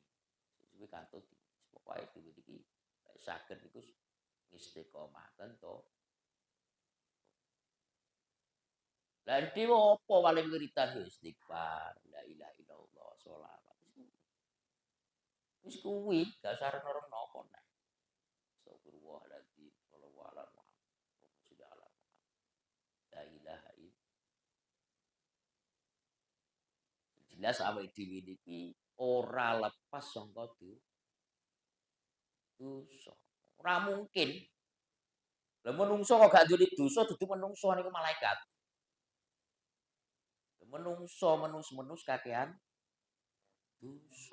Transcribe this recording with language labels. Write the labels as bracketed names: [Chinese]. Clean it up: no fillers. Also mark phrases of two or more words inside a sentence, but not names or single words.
[Javanese] Kuwi katut pokoke dhewe iki saged iku istiqomahen to. Lah dhewe apa paling wiridan ya istighfar, [Arabic] لا إله إلا الله, [Javanese] sholawat. Wis kuwi gak usah reno-reno apa nek. [Arabic] أستغفر الله العظيم، صلى الله عليه وسلم. لا إله إلا الله. [Javanese] Jelas awake dhewe niki ora lepas saka dosa. Ora mungkin. Lah menungso kok gak duwe dosa dudu menungso niku malaikat. Menungso menus kakean dosa.